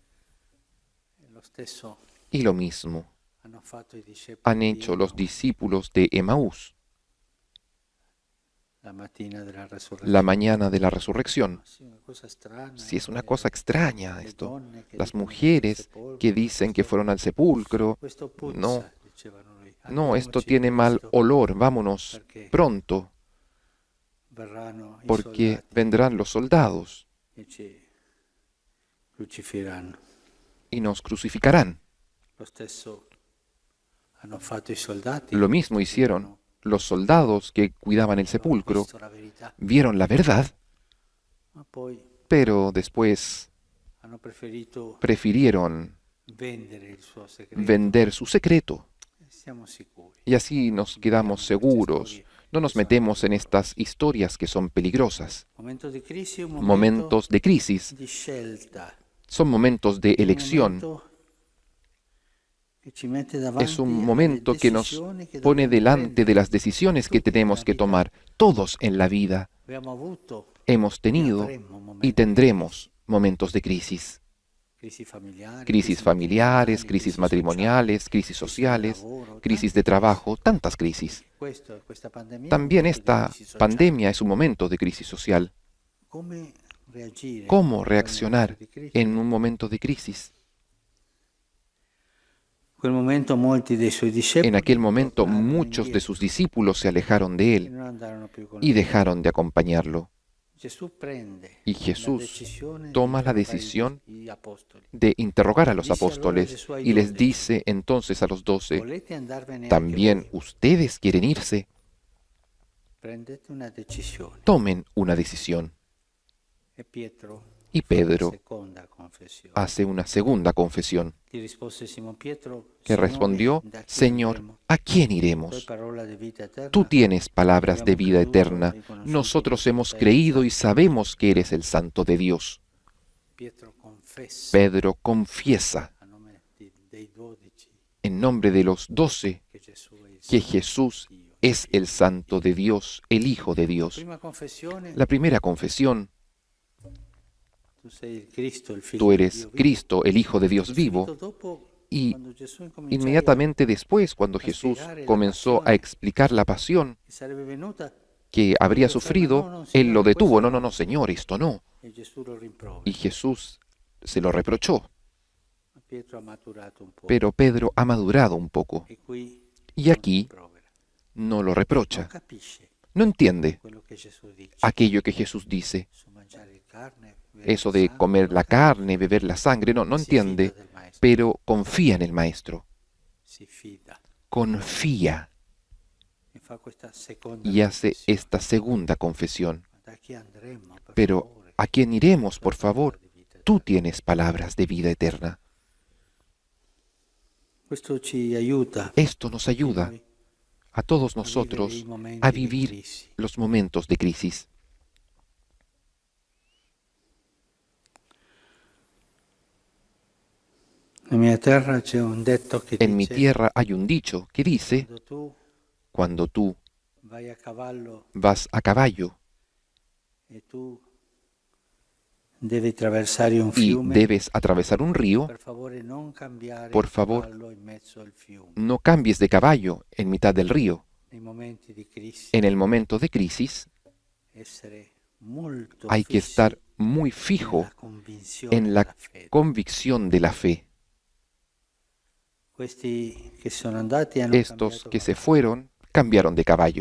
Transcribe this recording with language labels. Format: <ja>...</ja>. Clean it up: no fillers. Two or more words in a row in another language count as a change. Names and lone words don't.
<es>Y lo mismo han hecho los discípulos de Emaús la mañana de la resurrección. Si es una cosa extraña esto. Las mujeres que dicen que fueron al sepulcro, no. no, esto tiene mal olor, vámonos pronto,</es> <it>verranno i</it> <es>porque</es> <it>soldati</it> <es>vendrán los soldados</es> <it>e ci crucifiranno.</it> <es>y nos crucificarán.</es> <it>Lo stesso hanno fatto i soldati.</it> <es>Lo mismo hicieron los soldados que cuidaban el</es> <it>Hanno</it> <es>sepulcro,</es> <it>visto la verità,</it> <es>vieron la verdad,</es> <it>ma poi</it> <es>pero después</es> <it>hanno preferito</it> <es>prefirieron</es> <it>vendere il suo segreto.</it> <es>vender su secreto.</es> <it>Siamo sicuri.</it> <es>Y así nos quedamos seguros. No nos metemos en estas historias que son peligrosas.</es> <it>Momento di crisi è un momento</it> <es>Momentos de crisis</es> <it>di scelta.</it> <es>son momentos de</es> <it>Un</it> <es>elección.</es> <it>momento che ci mette davanti</it> <es>Es un</es> <it>alle</it> <es>momento que nos</es> <it>decisioni che</it> <es>pone</es> <it>dobbiamo</it> <es>delante de</es> <it>prendere.</it> <es>las decisiones que tenemos que tomar. Todos en la vida</es> <it>Abbiamo avuto</it> <es>hemos tenido</es> <it>avremo momenti</it> <es>y tendremos momentos de crisis.</es> <it>crisi familiari,</it> <es>Crisis familiares, crisis</es> <it>sociali,</it> <es>matrimoniales, crisis</es> <it>crisi</it> <es>sociales,</es> <it>del lavoro,</it> <es>crisis</es> <it>tante</it> <es>de trabajo, tantas crisis.</es> <it>Questa pandemia è un</it> <es>También</es> <it>momento di</it> <es>esta</es> <it>crisi sociale.</it> <es>pandemia es un momento de crisis social.</es> <it>Come reagire</it> <es>¿Cómo</es> <it>in quel</it> <es>reaccionar</es> <it>momento di crisi?</it> <es>en un momento de crisis?</es> <it>In quel momento molti dei suoi discepoli</it> <es>En aquel momento</es> <it>tornarono</it> <es>muchos de</es> <it>indietro</it> <es>sus discípulos se alejaron de</es> <it>e</it> <es>él</es> <it>non andarono più con</it> <es>y</es> <it>lui.</it> <es>dejaron de acompañarlo.</es> <it>Gesù prende</it> <es>Y</es> <it>la</it> <es>Jesús</es> <it>decisione di</it> <es>toma la</es> <it>interrogare</it> <es>decisión</es> <it>gli apostoli.</it> <es>de interrogar a los</es> <it>Dice allora</it> <es>apóstoles</es> <it>Gesù ai</it> <es>y les</es> <it>12,</it> <es>dice entonces a los 12,</es> <it>volete andarvene anche</it> <es>¿también</es> <it>voi?</it> <es>ustedes quieren irse?</es> <it>Prendete una decisione.</it> <es>Tomen una decisión.</es> <it>E Pietro</it> <es>Y</es> <it>fa la</it> <es>Pedro</es> <it>seconda confessione.</it> <es>hace una segunda confesión,</es> <it>Gli rispose Simon Pietro,</it> <es>que</es> <it>Signore,</it> <es>respondió,</es> <it>da chi</it> <es>Señor,</es> <it>andremo?</it> <es>¿a quién</es> <it>Tu hai</it> <es>iremos?</es> <it>parola di vita eterna.</it> <es>Tú tienes palabras de</es> <it>Abbiamo</it> <es>vida</es> <it>creduto,</it> <es>eterna.</es> <it>riconosciuto</it> <es>Nosotros</es> <it>che</it> <es>hemos</es> <it>sei il</it> <es>creído y</es> <it>Santo.</it> <es>sabemos que eres el Santo de Dios.</es> <it>Pietro confessa</it> <es>Pedro confiesa</es> <it>a nome dei 12</it> <es>en nombre de los 12</es> <it>che Gesù è il</it> <es>que</es> <it>Santo</it> <es>Jesús</es> <it>Dio.</it> <es>es el Santo de Dios, el Hijo de Dios.</es> <it>Prima confessione,</it> <es>La primera confesión,</es> <it>tu sei il Cristo, il Figlio</it> <es>tú</es> <it>di</it> <es>eres</es> <it>Dio vivo.</it> <es>Cristo, el Hijo de Dios</es> <it>Subito</it> <es>vivo.</es> <it>dopo,</it> <es>Y</es> <it>quando Gesù incominciò</it> <es>inmediatamente después, cuando Jesús comenzó a explicar la pasión</es> <it>che sarebbe venuta,</it> <es>que habría sufrido, Él lo detuvo. No, no, no, Señor, esto no.</es> <it>e Gesù lo rimprovera.</it> <es>Y Jesús se lo reprochó.</es> <it>Ma Pietro ha maturato un po'.</it> <es>Pero Pedro ha madurado un poco</es> <it>E qui</it> <es>y aquí</es> <it>rimprovera.</it> <es>no lo</es> <it>Non</it> <es>reprocha.</es> <it>capisce</it> <es>No entiende</es> <it>quello che Gesù dice.</it> <es>aquello que Jesús dice,</es> <it>Su mangiare carne, bere</it> <es>eso de</es> <it>sangue,</it> <es>comer</es> <it>non</it> <es>la</es> <it>capisce.</it> <es>carne, beber la sangre. No, no</es> <it>Si fida</it> <es>entiende,</es> <it>del maestro,</it> <es>pero confía en el Maestro.</es> <it>si fida</it> <es>Confía</es> <it>e fa questa seconda</it> <es>y hace</es> <it>confessione.</it> <es>esta segunda confesión.</es> <it>Da chi andremo, per</it> <es>Pero,</es> <it>favore?</it> <es>¿a quién iremos, por</es> <it>Tu hai parola</it> <es>favor?</es> <it>di vita</it> <es>Tú</es> <it>eterna.</it> <es>tienes palabras de vida eterna.</es> <it>Questo ci aiuta</it> <es>Esto nos ayuda</es> <it>noi</it> <es>a todos</es> <it>a vivere</it> <es>nosotros</es> <it>i momenti</it> <es>a</es> <it>di</it> <es>vivir</es> <it>crisi.</it> <es>los momentos de crisis.</es> <it>Nella mia terra c'è un detto che</it> <es>En mi</es> <it>dice:</it> <es>tierra hay un dicho que dice,</es> <it>quando tu</it> <es>cuando tú</es> <it>vai a cavallo</it> <es>vas a caballo</es> <it>e tu devi attraversare un</it> <es>y</es> <it>fiume,</it> <es>debes atravesar un río,</es> <it>per favore non cambiare</it> <es>por</es> <it>il</it> <es>favor,</es> <it>cavallo in mezzo al fiume.</it> <es>no cambies de caballo en mitad del río.</es> <it>Nei momenti di crisi</it> <es>En el momento de crisis</es> <it>essere molto</it> <es>hay que</es> <it>fissi</it> <es>estar muy fijo</es> <it>nella convinzione</it> <es>en la</es> <it>della fede.</it> <es>convicción de la fe.</es> <it>Questi che sono andati hanno</it> <es>Estos</es> <it>cambiato</it> <es>que se</es> <it>cavallo,</it> <es>fueron cambiaron de caballo.</es>